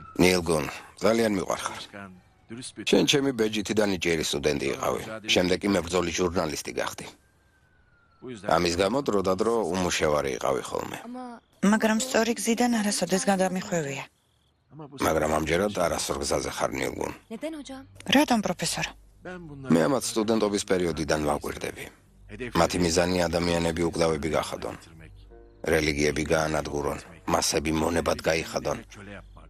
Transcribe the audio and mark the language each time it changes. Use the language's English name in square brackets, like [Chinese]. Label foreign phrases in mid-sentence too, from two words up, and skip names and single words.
[Georgian] ნილგუნ, ძალიან მიყვარხარ. [Turkish] Başkan, dürüst bir [Georgian] შენ ჩემი ბეჯითი და ნიჭიერი სტუდენტი იყავი. შემდეგ კი მებრძოლი ჟურნალისტი გახდი. [Turkish] bu yüzden [Georgian] ამის გამო დროდადრო უმუშევარი იყავი ხოლმე. [Turkish] Ama [Georgian] მაგრამ სწორი გზიდან არასოდეს გადამიხვევია. [Turkish] ama bu [Georgian] მაგრამ ამჯერად არასორ გზაზე ხარ ნილგუნ. [Turkish] neden hocam? [Georgian] რატომ პროფესორო? [Turkish] ben bunları [Georgian] მე ამათ სტუდენტობის პერიოდიდან ვაკვირდები. მათი მიზანი ადამიანები უკდავები გახადონ. [Turkish] getirmek, [Georgian] რელიგიები გაანადგურონ, მასები მონებად გაიხადონ. [Turkish] köle yapmak.